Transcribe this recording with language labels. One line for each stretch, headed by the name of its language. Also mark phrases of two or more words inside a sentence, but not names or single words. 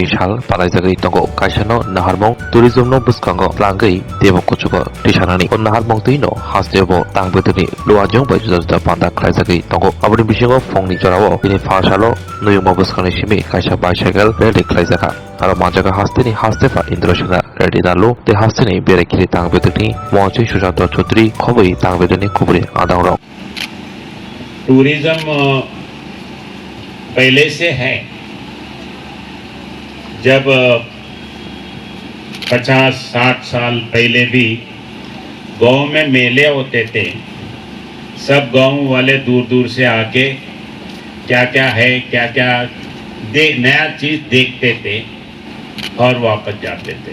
Kok Borok: Sal Palazagi Tongo Kaisano Naharmong Tourism no Buskango Langai Devo Kuchugo Tishanani on Naharmong Tino Hasdebo Tangbutuni Luajong Bajuda Panda Kaisagi Tongo Abri Bishingo Fongni Jorao Ini Fasalo Nuyumo Buskani Simi Kaisa
English: Bicycle Ready
Kok Borok: Kaisaka Aro Manjaga Hastini Hastefa Indroshana Ready Dalu De Hastini Berai Tangbutuni Mochi Shujato Chudri Khobi Tangbutuni Kubri Adangro
Hindi: टूरिज्म पहले से है। जब 50-60 साल पहले भी गांव में मेले होते थे, सब गांव वाले दूर दूर से आके क्या क्या है क्या क्या नया चीज़ देखते थे और वापस जाते थे।